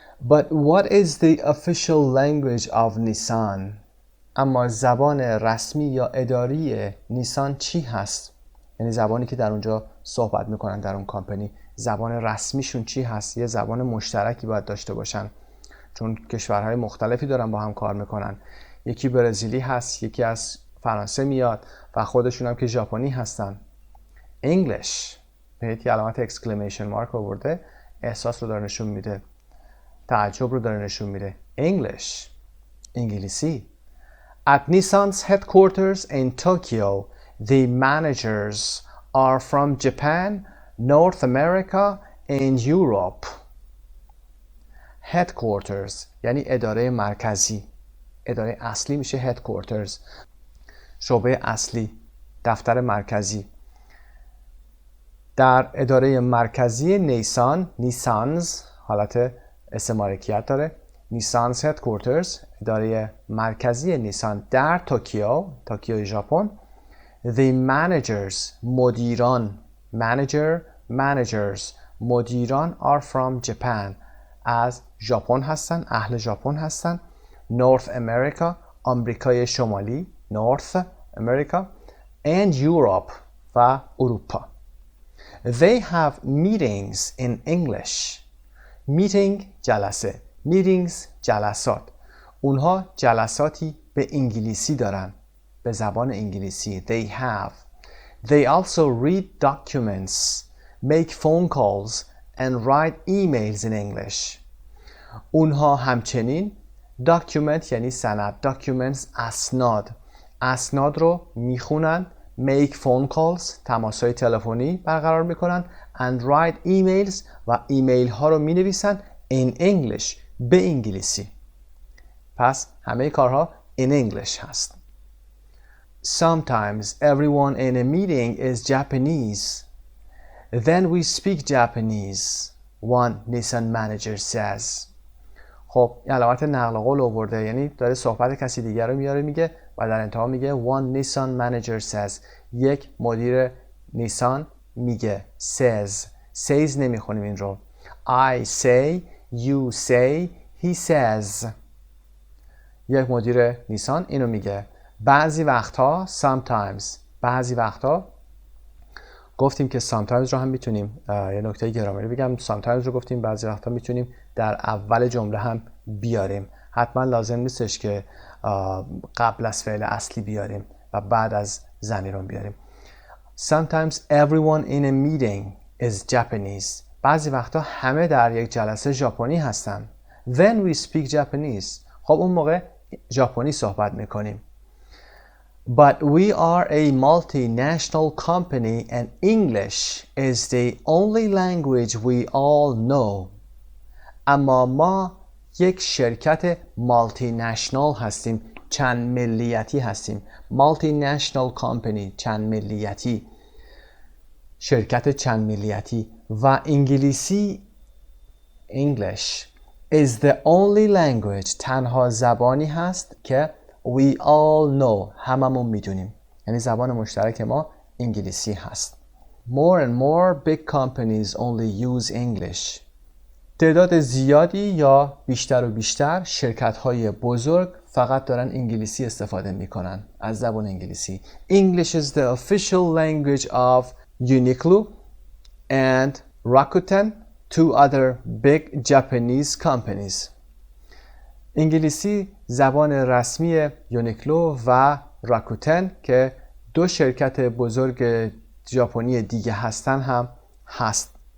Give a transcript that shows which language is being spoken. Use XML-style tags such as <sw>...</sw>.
<en>But what is the official language of Nissan؟</en> <fa>اما زبان رسمی یا اداری نیسان چی هست؟ یعنی زبانی که در اونجا صحبت میکنن در اون کامپنی، زبان رسمیشون چی هست؟ یه زبان مشترکی باید داشته باشن چون کشورهای مختلفی دارن با هم کار میکنن. یکی برزیلی هست، یکی از فرانسه میاد و خودشون هم که ژاپنی هستن. انگلیش بهت یه علامت اکسکلمیشن مارک آورده، احساس رو داره نشون میده، تعجب رو داره نشون میده. انگلیش، انگلیسی.</fa> <en>At Nissan's headquarters in Tokyo, the managers are from Japan, North America and Europe.</en> <fa>Headquarters یعنی اداره مرکزی. اداره اصلی میشه headquarters، شعبه اصلی، دفتر مرکزی. در اداره مرکزی نیسان، نیسانز حالت اسم مالکیت داره. نیسانز headquarters اداره مرکزی نیسان در توکیو، توکیو ژاپن.</fa> <en>The managers</en> <fa>مدیران، managers مدیران</fa> <en>are from Japan</en> <fa>از ژاپن هستن، اهل ژاپن هستن.</fa> <en>North America</en> <fa>آمریکای شمالی،</fa> <en>North America and Europe</en> <fa>و اروپا.</fa> <en>They have meetings in English.</en> <fa>meeting جلسه، meetings جلسات. اونها جلساتی به انگلیسی دارن، به زبان انگلیسی.</fa> <en>They have. They also read documents, make phone calls and write emails in English.</en> <fa>اونها همچنین document یعنی سند، documents اسناد، اسناد رو میخونن.</fa> <en>make phone calls</en> <fa>تماس‌های تلفنی برقرار میکنن.</fa> <en>and write emails</en> <fa>و ایمیل ها رو مینویسن</fa> <en>in English</en> <fa>به انگلیسی. پس همه کارها</fa> <en>in English</en> <fa>هست.</fa> <en>Sometimes everyone in a meeting is Japanese. Then we speak Japanese, one Nissan manager says.</en> <fa>خب این علامت نقل قول آورده، یعنی داره صحبت کسی دیگر رو میاره میگه و در انتها میگه</fa> <en>one Nissan manager says.</en> <fa>یک مدیر نیسان میگه. says نمیخونیم این رو.</fa> <en>I say, you say, he says.</en> <fa>یک مدیر نیسان اینو میگه. بعضی وقتها sometimes، بعضی وقتها گفتیم که sometimes رو هم میتونیم یه نکته گرامری بگم، sometimes رو گفتیم بعضی وقتا میتونیم در اول جمله هم بیاریم. حتما لازم نیستش که قبل از فعل اصلی بیاریم و بعد از ضمیرون بیاریم.</fa> <en>Sometimes everyone in a meeting is Japanese.</en> <fa>بعضی وقتا همه در یک جلسه ژاپنی هستن.</fa> <en>Then we speak Japanese.</en> <fa>خب اون موقع ژاپنی صحبت میکنیم.</fa> <en>But we are a multinational company and English is the only language we all know.</en> <fa>اما ما یک شرکت مالتی نشنال هستیم، چند ملیتی هستیم. مالتی نشنال کامپنی، چند ملیتی، شرکت چند ملیتی. و انگلیسی</fa> <en>English is the only language</en> <fa>تنها زبانی هست که</fa> <en>we all know</en> <fa>هممون میدونیم، یعنی زبان مشترک ما انگلیسی هست.</fa> <en>More and more big companies only use English.</en> <fa>تعداد زیادی یا بیشتر و بیشتر شرکت‌های بزرگ فقط دارن انگلیسی استفاده میکنن از زبان انگلیسی.</fa> <en>English is the official language of Uniqlo and Rakuten, two other big Japanese companies.</en> <fa>انگلیسی زبان رسمی یونیکلو و راکوتن که دو شرکت بزرگ ژاپنی دیگه هستن هم هست.</fa>